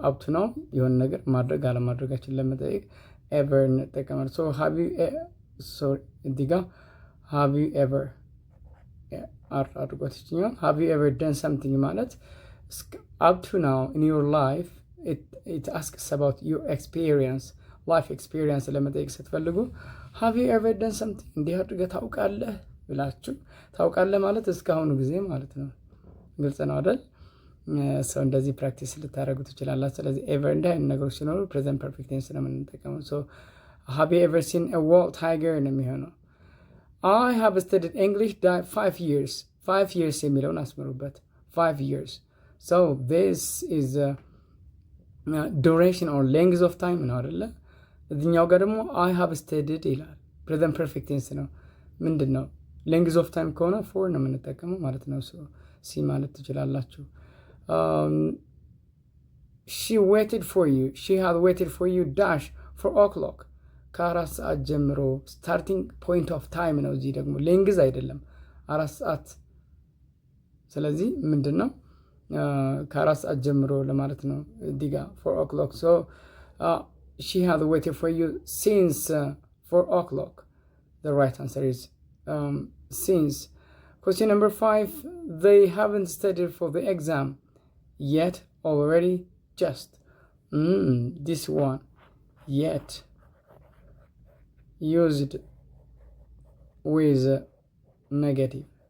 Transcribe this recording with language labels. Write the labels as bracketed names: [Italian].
[English] up to now [Amharic] የሆነ ነገር ማድረግ አለማድረጋችን ለመጠየቅ [English] ever [Amharic] እንጠቀማለን። [English] so have you [Amharic] እዚህ ጋር [English] have you ever [Amharic] አድርጎት ይችኛል። [English] have you ever done something ማለት up to now in your life it asks about your life experience [Amharic] ለመጠየቅ ስትፈልጉ [English] have you ever done something [Amharic] እንዲህ አድርገህ ታውቃለህ ብላችሁ ታውቃለህ ማለት እስካሁኑ ጊዜ ማለት ነው። ግልጽ ነው አይደል? ሰው እንደዚህ ፕራክቲስ ልታደርጉ ትችላላችሁ። ስለዚህ ኤቨር እንደ አይነት ነገሮች ሲኖሩ ፕሬዘንት ፐርፌክት ቴንስ ነው የምንጠቀመው። ሶ [English] have you ever seen a wall tiger [Amharic] ነው የሚሆነው። [English] I have studied English 5 years 5 years [Amharic] የሚለውን አስምሩበት። 5 years. [English] so this is duration or length of time [Amharic] ነው አይደለ? እዚህኛው ጋር ደግሞ [English] I have studied [Amharic] ይላል። ፕሬዘንት ፐርፌክት ቴንስ ነው። ምንድን ነው [English] length of time [Amharic] ከሆነ for ነው የምንጠቀመው ማለት ነው። ሶ ሲ ማለት ትችላላችሁ። [English] she had waited for you dash 4 o'clock [Amharic] ከ4 ሰዓት ጀምሮ [English] starting point of time [Amharic] ነው። እዚህ ደግሞ length አይደለም 4 ሰዓት። ስለዚህ ምንድነው ከ4 ሰዓት ጀምሮ ለማለት ነው እዚህ ጋር [English] 4 o'clock. so she had waited for you since 4 o'clock. the right answer is since. question number 5, they haven't studied for the exam yet, already, just. This one, yet, used with negative.